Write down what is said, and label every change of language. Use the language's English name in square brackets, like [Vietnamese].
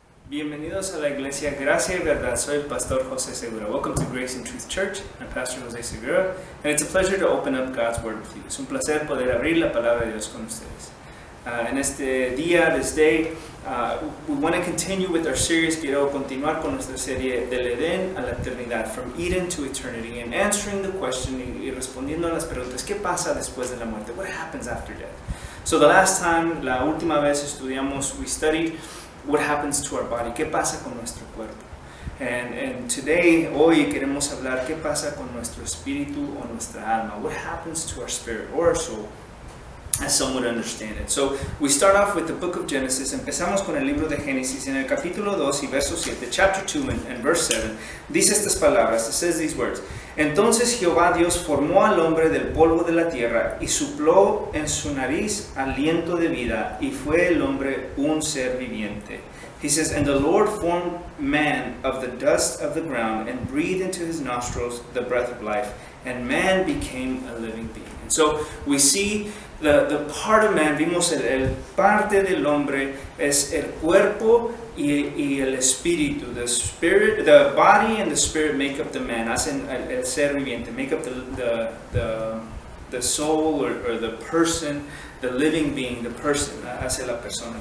[Spanish] Bienvenidos a la Iglesia Gracia y Verdad. Soy el Pastor José Segura. [English] Welcome to Grace and Truth Church. I'm Pastor José Segura, and it's a pleasure to open up God's Word with you. [Spanish] Es un placer poder abrir la palabra de Dios con ustedes. En este día, [English] this day, we want to continue with our series. [Spanish] Quiero continuar con nuestra serie del Edén a la eternidad, [English] from Eden to eternity, and answering the question [Spanish] y respondiendo a las preguntas. ¿Qué pasa después de la muerte? [English] What happens after death? So the last time, [Spanish] la última vez [English] we studied what happens to our body, [Spanish] qué pasa con nuestro cuerpo. [English] And today, [Spanish] hoy queremos hablar qué pasa con nuestro espíritu o nuestra alma. [English] What happens to our spirit or our soul, as some would understand it. So we start off with the book of Genesis. [Spanish] Empezamos con el libro de Génesis en el capítulo 2 y verso 7, [English] chapter 2 and verse 7. [Spanish] Dice estas palabras, [English] it says these words. [Spanish] Entonces Jehová Dios formó al hombre del polvo de la tierra y sopló en su nariz aliento de vida y fue el hombre un ser viviente. [English] He says, and the Lord formed man of the dust of the ground and breathed into his nostrils the breath of life, and man became a living being. And so we see the part of man, [Spanish] vimos el parte del hombre es el cuerpo y el espíritu. [English] The spirit, the body and the spirit make up the man, [Spanish] hacen el ser viviente, [English] make up the soul or the person, the living being, the person, [Spanish] hace la persona.